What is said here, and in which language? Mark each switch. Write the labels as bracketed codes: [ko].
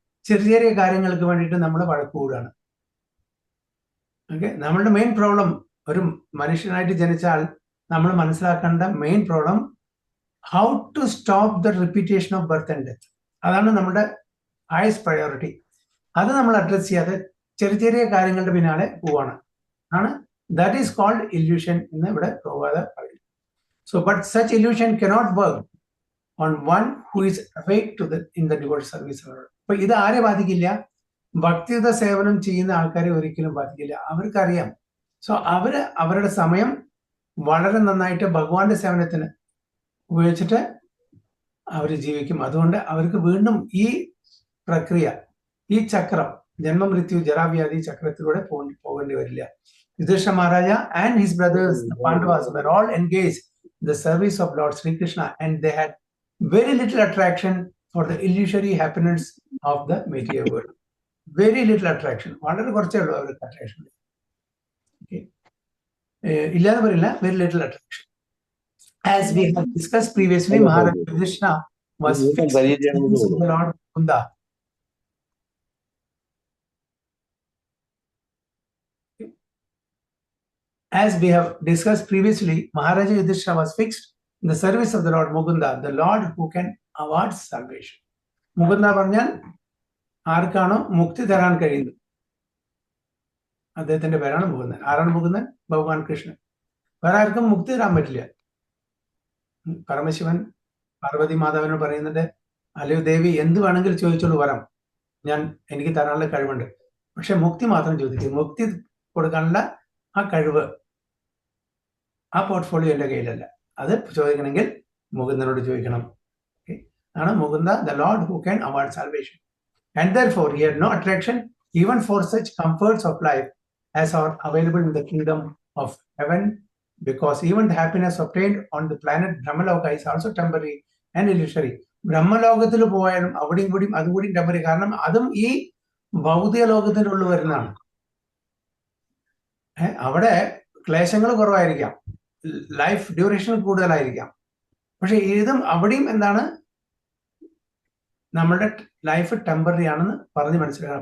[ml] ചെറിയ കാര്യങ്ങൾക്ക് വേണ്ടിയിട്ട് നമ്മൾ വഴക്കൂടാണ്. ഓക്കെ, നമ്മളുടെ മെയിൻ പ്രോബ്ലം, ഒരു മനുഷ്യനായിട്ട് ജനിച്ചാൽ നമ്മൾ മനസ്സിലാക്കേണ്ട main problem [en] How to stop the repetition of birth and death. [ml] അതാണ് നമ്മുടെ ഹയസ്റ്റ് പ്രയോറിറ്റി. അത് നമ്മൾ അഡ്രസ് ചെയ്യാതെ ചെറിയ കാര്യങ്ങളുടെ പിന്നാലെ പോവാണ്. [en] that is called illusion [ml] എന്ന് ഇവിടെ പോകാതെ പറയുന്നു. [en] So but such illusion cannot work on one who is awake to in the devoted service. [ml] അപ്പൊ ഇത് ആരെ ബാധിക്കില്ല? ഭക്തിയുത സേവനം ചെയ്യുന്ന ആൾക്കാരെ ഒരിക്കലും ബാധിക്കില്ല. അവർക്കറിയാം. സോ അവരുടെ സമയം വളരെ നന്നായിട്ട് ഭഗവാന്റെ സേവനത്തിന് ഉപയോഗിച്ചിട്ട് അവർ ജീവിക്കും. അതുകൊണ്ട് അവർക്ക് വീണ്ടും ഈ പ്രക്രിയ, ഈ ചക്രം, ജന്മമൃത്യു ജരാവ്യാധി ചക്രത്തിലൂടെ പോകേണ്ടി വരില്ല. [en] Yudhishthira Maharaja and his brothers, the Pandavas, were all engaged in the service of Lord Sri Krishna, and they had very little attraction for the illusory happiness of the material world. Very little attraction. [ml] വളരെ കുറച്ചേ ഉള്ളൂ അവർക്ക് attraction. ഇല്ലാന്ന് പറയില്ല, [en] very little attraction. As we have discussed previously, Maharaja Yudhishthira was fixed in the Lord Mukunda. As we have discussed previously, Maharaja Yudhishthira was fixed in the service of the Lord Mukunda, the Lord who can award salvation. [ml] Mukunda പറഞ്ഞാൽ ആർക്കാണോ മുക്തി തരാൻ കഴിയുന്നത്, അദ്ദേഹത്തിന്റെ പേരാണ് മുകുന്ദൻ. ആരാണ് മുകുന്ദൻ? ഭഗവാൻ കൃഷ്ണൻ. വേറെ ആർക്കും മുക്തി തരാൻ പറ്റില്ല. പരമശിവൻ പാർവതി മാതാവിനോട് പറയുന്നുണ്ട്, അല്ലയോ ദേവി, എന്ത് വേണമെങ്കിലും ചോദിച്ചോളൂ, വരം എനിക്ക് തരാനുള്ള കഴിവുണ്ട്. പക്ഷെ മുക്തി മാത്രം ചോദിക്കും. മുക്തി കൊടുക്കാനുള്ള ആ കഴിവ്, ആ പോർട്ട്ഫോളിയോ എൻ്റെ കയ്യിലല്ല. അത് ചോദിക്കണമെങ്കിൽ മുകുന്ദനോട് ചോദിക്കണം. [en] ആണ് Mukunda, the Lord who can award salvation. And therefore he had no attraction even for such comforts of life as are available in the kingdom of heaven, because even the happiness obtained on the planet Brahmaloka is also temporary and illusory. [ml] ബ്രഹ്മലോകത്തിൽ പോയാലും അവിടെയും കൂടിയും അതുകൂടിയും temporary. കാരണം അതും ഈ ഭൗതിക ലോകത്തിൻ്റെ ഉള്ളിൽ വരുന്നതാണ്. അവിടെ ക്ലേശങ്ങൾ കുറവായിരിക്കാം, ലൈഫ് ഡ്യൂറേഷൻ കൂടുതലായിരിക്കാം. പക്ഷെ ഇതും അവിടെയും എന്താണ്, നമ്മളുടെ ലൈഫ് ടെമ്പററി ആണെന്ന് പറഞ്ഞ് മനസ്സിലാക്കണം.